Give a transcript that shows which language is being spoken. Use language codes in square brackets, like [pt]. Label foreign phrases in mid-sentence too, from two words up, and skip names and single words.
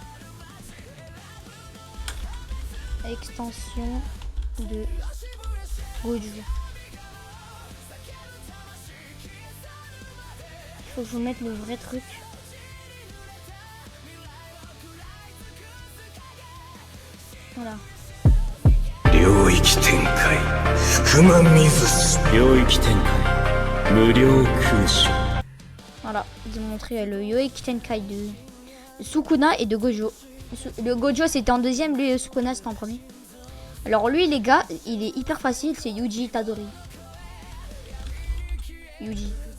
[fr] Extension de Goju. Il faut que je vous mette le vrai truc. Voilà. [ja] 領域展開福間水領域展開 [fr] Voilà, ils ont montré le [ja] 領域展開 [fr] de Sukuna et de Gojo. Le Gojo c'était en deuxième, le Sukuna c'était en premier. Alors lui les gars, il est hyper facile, c'est Yuji Itadori. Yuji.